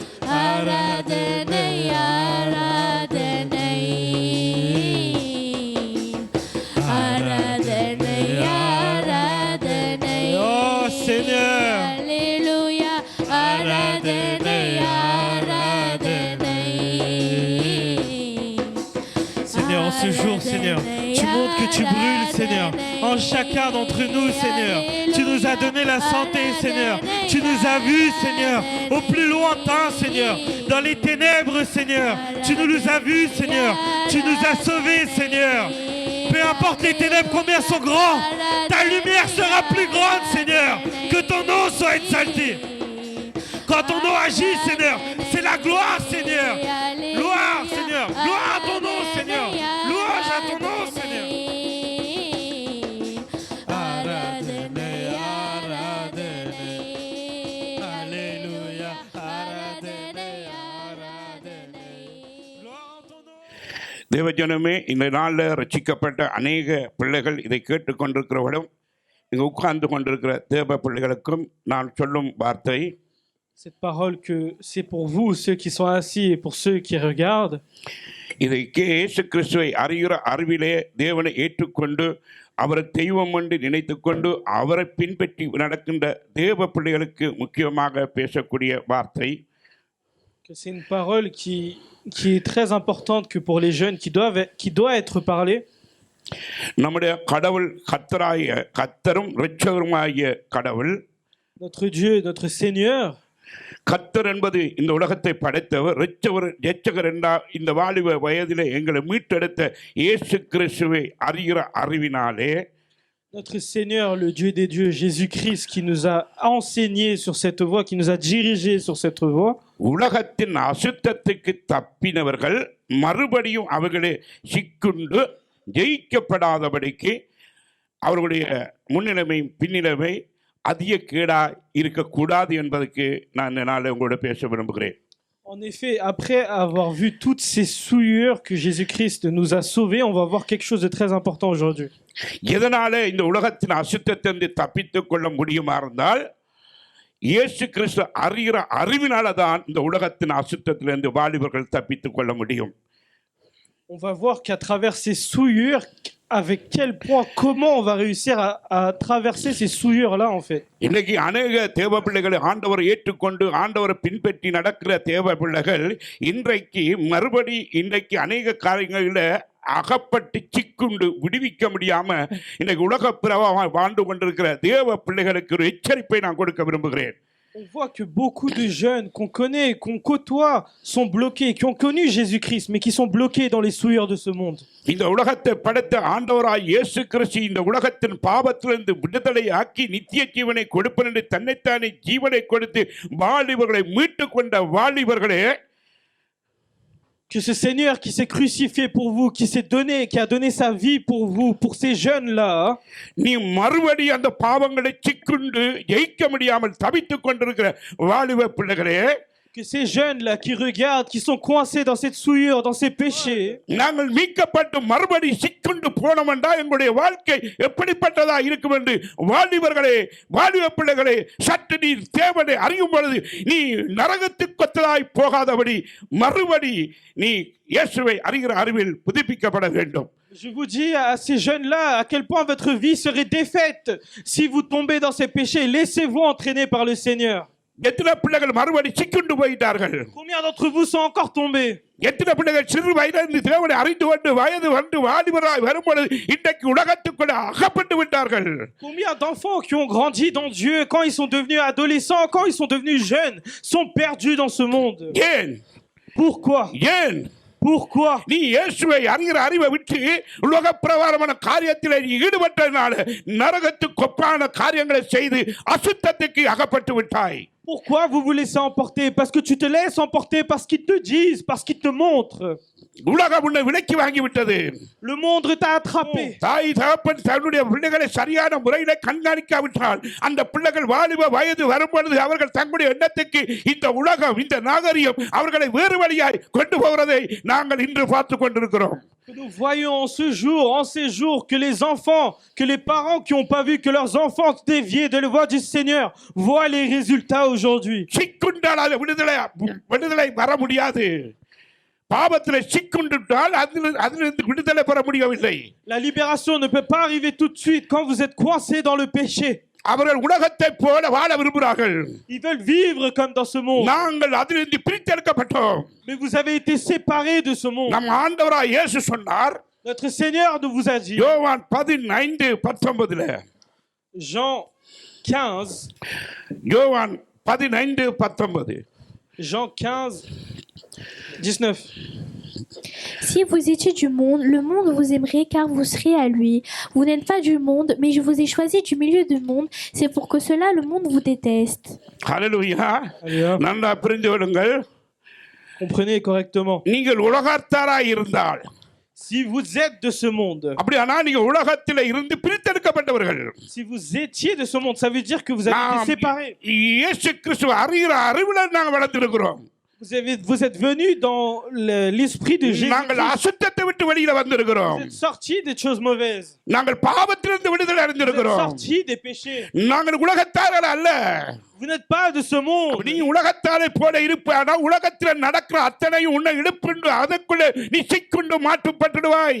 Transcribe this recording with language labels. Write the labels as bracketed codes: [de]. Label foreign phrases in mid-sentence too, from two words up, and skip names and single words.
[ta] ஆராதனை ஆராதனை ஆராதனை ஆராதனை [fr] Oh Seigneur, [ta] அல்லேலூயா ஆராதனை ஆராதனை [fr] Seigneur, en ce jour, Seigneur, tu montres que tu brûles, Seigneur, en chacun d'entre nous, Seigneur. Tu nous as donné la santé, Seigneur. Tu nous as vus, Seigneur, au plus lointain, Seigneur, dans les ténèbres, Seigneur. Tu nous as vus, Seigneur. Tu nous as sauvés, Seigneur. Peu importe les ténèbres, combien sont grands, ta lumière sera plus grande, Seigneur. Que ton nom soit exalté. Quand ton nom agit, Seigneur, c'est la gloire, Seigneur. Gloire, Seigneur. Gloire à ton nom, Seigneur. Louange à ton nom, Seigneur. [ta] ஆராதனை ஆராதனை [fr] Alléluia. [ta] ஆராதனை ஆராதனை [fr] Gloire à ton nom. [ta] தேவஜனமே, இந்த நாளில் ரட்சிக்கப்பட்ட அநேக பிள்ளைகள் இதை கேட்டுக்கொண்டிருக்கிறவர்களும் இங்கே உட்கார்ந்து கொண்டிருக்கிற தேவ பிள்ளைகளுக்கும் நான் சொல்லும் வார்த்தை, [fr] Cette parole que c'est pour vous, ceux qui sont assis, et pour ceux qui regardent. [ta] இதை இயேசு கிறிஸ்துவை அறிகிற அறிவிலே தேவனை ஏற்றுக்கொண்டு அவரை தெய்வம் என்று நினைத்து கொண்டு அவரை பின்பற்றி நடக்கின்ற தேவ பிள்ளைகளுக்கு முக்கியமாக பேசக்கூடிய வார்த்தை. [fr] Que c'est une parole qui est très importante que pour les jeunes, qui doit être parlée. [ta] நம்முடைய கடவுள் கர்த்தரும் இரட்சகருமாகிய கடவுள். [fr] Notre Dieu, notre Seigneur. [ta] கர்த்தர் என்பது இந்த உலகத்தை படைத்தவர், இரட்சகர் என்றால் இந்த வாலிப வயதிலே எங்களை மீட்டெடுத்த இயேசு கிறிஸ்துவை அறிகிற அறிவினாலே. [fr] Notre Seigneur, le Dieu des dieux, Jésus-Christ, qui nous a enseigné sur cette voie, qui nous a dirigé sur cette voie. [ta] உலகத்தின் அசுத்தத்துக்கு தப்பினவர்கள் மறுபடியும் அவர்களே சிக்குண்டு ஜெயிக்கப்படாதபடிக்கு அவர்களுடைய முன்னிலைமை பின்னிலைமை அதிக கேடா இருக்கக்கூடாது என்பதற்கு நான் இந்த நாளில் உங்களோட பேச விரும்புகிறேன். [fr] En effet, après avoir vu toutes ces souillures que Jésus-Christ nous a sauvés, on va voir quelque chose de très important aujourd'hui. [ta] எதனால இந்த உலகத்தின் அசுத்தத்திலிருந்து தப்பித்துக் கொள்ள முடியுமா இருந்தால் இயேசு கிறிஸ்து அறிகிற அறிவினால தான் இந்த உலகத்தின் அசுத்தத்திலிருந்து வாலிபர்கள் தப்பித்துக் கொள்ள முடியும். [fr] On va voir qu'à travers ces souillures, avec quel point, comment on va réussir à traverser ces souillures-là, en fait. [ta] இன்னைக்கு அநேக தேவ பிள்ளைகளை ஆண்டவரை ஏற்றுக்கொண்டு ஆண்டவரை பின்பற்றி நடக்கிற தேவ பிள்ளைகள் இன்றைக்கு இன்றைக்கு அநேக காரியங்களில் அகப்பட்டு சிக்குண்டு விடுவிக்க முடியாம இன்னைக்கு உலக பிரவாக வாழ்ந்து கொண்டிருக்கிற தேவ பிள்ளைகளுக்கு ஒரு எச்சரிப்பை நான் கொடுக்க விரும்புகிறேன். [fr] On voit que beaucoup de jeunes qu'on connaît, qu'on côtoie, sont bloqués, qui ont connu Jésus-Christ, mais qui sont bloqués dans les souillures de ce monde. [ta] இந்த உலகத்தை படைத்த ஆண்டவராய் இயேசு கிறிஸ்து இந்த உலகத்தின் பாவத்திலிருந்து விடுதலை ஆக்கி நித்திய ஜீவனை கொடுப்பேன் என்று தன்னைத்தானே ஜீவனை கொடுத்து வாலிபர்களை மீட்டுக் கொண்ட வாலிபர்களே, [fr] que ce Seigneur qui s'est crucifié pour vous, qui a donné sa vie pour vous, pour ces jeunes-là, [ta] நீ மறுபடி அந்த பாவங்களை சிக்குண்டு ஜெயிக்க முடியாமல் தவித்துக் கொண்டிருக்கிற வாலிப பிள்ளைகளே, [fr] Que ces jeunes-là qui regardent, qui sont coincés dans cette souillure, dans ces péchés, [ta] நாங்கள் மீட்கப்பட்டு மறுபடி சிக்குண்டு போனோம்டா எங்களுடைய வாழ்க்கை எப்படிப்பட்டதா இருக்கும் என்று வாலிபர்களே வாலிப பிள்ளைகளே சற்று நீ தேவனை அறியும் பொழுது நீ நரகத்துக்கு போகாதபடி மறுபடி நீ இயேசுவை அறிகிற அறிவில் புதுப்பிக்கப்பட வேண்டும். [fr] je vous dis à ces jeunes-là à quel point votre vie serait défaite si vous tombez dans ces péchés. Laissez-vous entraîner par le Seigneur. [ta] எத்தனை பிள்ளைகள் மறுபடி சிக்குண்டு போயிட்டார்கள்? [fr] Combien d'entre vous sont encore tombés? [ta] எத்தனை பிள்ளைகள் சிறு வயதிலிருந்து தேவனை அறிந்து கொண்டு வயது வந்து வாலிபராய் வரும்பொழுது இன்றைக்கு உலகத்துக்குள்ள அகப்பட்டு விட்டார்கள்? [fr] Combien d'enfants qui ont grandi dans Dieu, quand ils sont devenus adolescents, quand ils sont devenus jeunes, sont perdus dans ce monde? [ta] ஏன்? [fr] Pourquoi? [ta] ஏன்? [fr] Pourquoi? [ta] நீ இயேசுவை அறிகிற அறிவை விட்டு உலக பிரகாரமான காரியத்தில் நீ ஈடுபட்டதனால நரகத்துக்கு ஒப்பான காரியங்களை செய்து அசுத்தத்துக்கு அகப்பட்டு விட்டாய். [fr] Pourquoi vous vous laissez emporter? Parce que tu te laisses emporter par ce qu'ils te disent, par ce qu'ils te montrent. [ta] உலகம் உன்னை விலக்கி வாங்கி விட்டது. [fr] Le monde t'a attrapé. [ta] தாய் தகப்பன் தன்னுடைய பிள்ளைகளை சரியான முறையில கண்காணிக்காவிட்டால் அந்த பிள்ளைகள் வாலிப வயது வரும்பொழுது அவர்கள் தங்களுடைய எண்ணத்துக்கு இந்த உலகம் இந்த நாகரிகம் அவர்களை வேறு வழியாய் கொண்டு போகிறதை நாங்கள் இன்று பார்த்து கொண்டிருக்கிறோம். [fr] Nous voyons en ces jours, que les enfants, que les parents qui n'ont pas vu que leurs enfants déviés de la voie du Seigneur voient les résultats aujourd'hui. [ta] சிக்குண்டால் அது விடுதலை வர முடியாது. பாவத்தில் சிக்குண்டால் அதிலிருந்து விடுதலை பெற முடியவில்லை. [fr] La libération ne peut pas arriver tout de suite quand vous êtes coincé dans le péché. [ta] அவர்கள் உலகத்தை போல வாழ விரும்புகிறார்கள். [fr] Ils veulent vivre comme dans ce monde. [ta] நாங்கள் அதிலிருந்து பிரித்தெடுக்கப்பட்டோம். [fr] Mais vous avez été séparés de ce monde. [ta] நம் ஆண்டவராய் இயேசு சொன்னார். [fr] Notre Seigneur nous vous a dit. [ta] யோவான் 15:19. [fr] Jean 15. [ta] யோவான் 15:19. [fr] Jean 15, 19. Si vous étiez du monde vous aimerait car vous serez à lui. Vous n'êtes pas du monde, mais je vous ai choisi du milieu du monde. C'est pour que cela le monde vous déteste. Alléluia. Alléluia. [ta] நல்லா புரிந்து கொள்ளுங்கள். [fr] Comprenez correctement. [ta] நீங்கள் உலகத்தாராய் இருந்தால் [fr] si vous êtes de ce monde, [ta] அப்படியானா நீங்க உலகத்திலே இருந்து பிரித்தெடுக்கப்பட்டவர்கள். [fr] si vous étiez de ce monde, ça veut dire que vous avez été séparés. [ta] இயேசு கிறிஸ்துவை அறிகிற அறிவில நாங்கள் வளர்ந்திருக்கிறோம். [fr] Vous êtes venus dans l'esprit de Jésus. [ta] நாங்கள் அசுத்தத்தை விட்டு வெளியில வந்திருக்கிறோம். [fr] Vous êtes sortis des choses mauvaises. [ta] நாங்கள் பாவத்திலிருந்து விடுதலை அடைந்திருக்கிறோம். [fr] Vous êtes sortis des péchés. [ta] நாங்கள் உலகத்தார்கள் அல்ல. [fr] Vous n'êtes pas de ce monde. [ta] நீ உலகத்தாரை போல இருப்பானா உலகத்தில் நடக்கிற அத்தனையும் உன்னை இழுப்புண்டு அதற்குள்ள நீ சிக்குண்டு மாட்டுப்பட்டுடுவாய்.